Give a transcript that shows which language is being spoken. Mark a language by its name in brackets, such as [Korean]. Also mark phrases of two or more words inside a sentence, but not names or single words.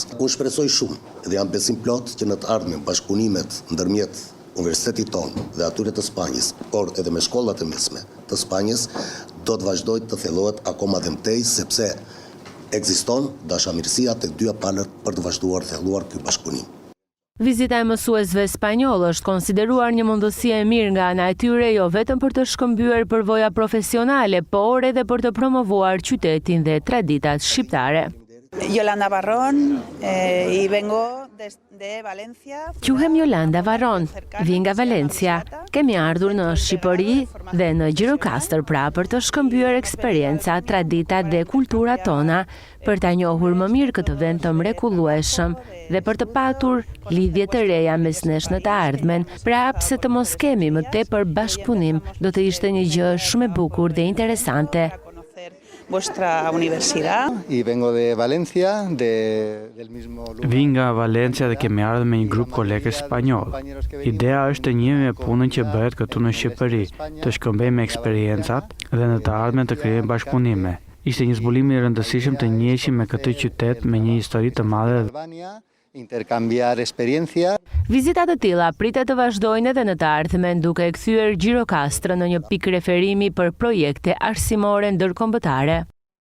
[Albanian] Unë shpresoj shumë dhe jam besim plot që në të ardhmen bashkëpunimet ndërmjet universitetit tonë dhe atyre të Spanjës, por edhe me shkollat e mesme të Spanjës, do të vazhdojë të thellohet akoma dhe mëtej, sepse ekziston dashamirësia tek dyja palët për të vazhduar thelluar ky bashkëpunim. Vizita e mësuesve spanjoll është konsideruar një mundësi e mirë nga ana e tyre jo vetëm për të shkëmbyer përvoja profesionale, por edhe për të promovuar qytetin dhe traditat shqiptare. [Spanish] Yolanda Varron, y vengo de Valencia. [Albanian] Quhem Yolanda Varron, vi nga Valencia. Kemi ardhur në Shqipëri dhe në Gjirokastër pra për të shkëmbyer eksperjenca, traditat dhe kultura tona, për ta njohur më mirë këtë vend të mrekullueshëm dhe për të patur lidhje të reja mes nesh në të ardhmen. Pra pse të mos kemi më tepër bashkëpunim, do të ishte një gjë shumë e bukur dhe interesante. [Spanish] Vuestra universidad. Y vengo de Valencia, del mismo lugar. [Albanian] Vi nga Valencia dhe kemi ardhur me një grup kolegë spanjoll. Idea është të njihemi me punën që bëhet këtu në Shqipëri, të shkëmbejmë eksperjencat dhe në të ardhmen të krijojmë bashkëpunime. Ishte një zbulim i rëndësishëm të njiheshim me këtë qytet me një histori të madhe. [Spanish] Intercambiar experiencia. [Albanian] Vizitat të tilla pritet të vazhdojnë edhe në të ardhmen, duke e kthyer Gjirokastrën në një pikë referimi për projekte arsimore ndërkombëtare.